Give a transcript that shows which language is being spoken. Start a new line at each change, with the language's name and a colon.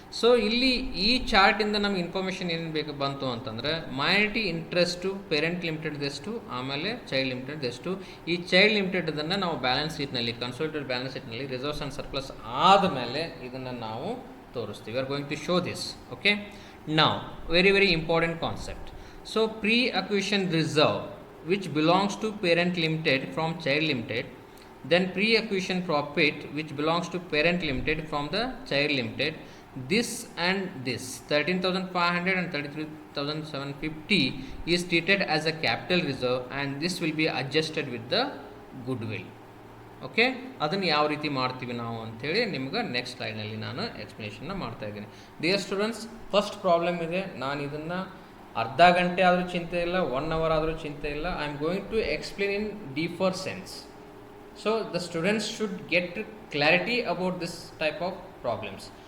Kannada: So ಇಲ್ಲಿ ಈ ಚಾರ್ಟಿಂದ ನಮ್ಗೆ ಇನ್ಫಾರ್ಮೇಷನ್ ಏನು ಬೇಕು ಬಂತು ಅಂತಂದರೆ, ಮೈನಾರಿಟಿ ಇಂಟ್ರೆಸ್ಟು ಪೇರೆಂಟ್ ಲಿಮಿಟೆಡ್ದೆಷ್ಟು, ಆಮೇಲೆ ಚೈಲ್ಡ್ ಲಿಮಿಟೆಡ್ದೆಷ್ಟು. ಈ ಚೈಲ್ಡ್ ಲಿಮಿಟೆಡನ್ನು ನಾವು ಬ್ಯಾಲೆನ್ಸ್ ಶೀಟ್ನಲ್ಲಿ, ಕನ್ಸೋಲಿಡೇಟೆಡ್ ಬ್ಯಾಲೆನ್ಸ್ ಶೀಟ್ನಲ್ಲಿ ರಿಸರ್ವ್ಸ್ ಆ್ಯಂಡ್ ಸರ್ಪ್ಲಸ್ ಆದಮೇಲೆ ಇದನ್ನು ನಾವು ತೋರಿಸ್ತೀವಿ.
English: We are going to show this. Okay, now very important concept. So pre-acquisition reserve which belongs to parent limited from child limited, then pre-acquisition profit which belongs to parent limited from the child limited. This and this 13,500 and 33,750 is treated as a capital reserve and this will be adjusted with the goodwill.
Kannada: Okay, ಅದನ್ನು ಯಾವ ರೀತಿ ಮಾಡ್ತೀವಿ ನಾವು ಅಂಥೇಳಿ ನಿಮ್ಗೆ next ಸ್ಲೈಡ್ನಲ್ಲಿ ನಾನು ಎಕ್ಸ್ಪ್ಲನೇಷನ್ನ ಮಾಡ್ತಾಯಿದ್ದೀನಿ. ಡಿಯರ್ ಸ್ಟೂಡೆಂಟ್ಸ್, ಫಸ್ಟ್ ಪ್ರಾಬ್ಲಮ್ ಇದೆ. ನಾನು ಇದನ್ನು ಅರ್ಧ ಗಂಟೆ ಆದರೂ ಚಿಂತೆ ಇಲ್ಲ, 1 hour ಆದರೂ ಚಿಂತೆ ಇಲ್ಲ.
English: I am going to explain in deeper sense. So the students should get clarity about this type of problems.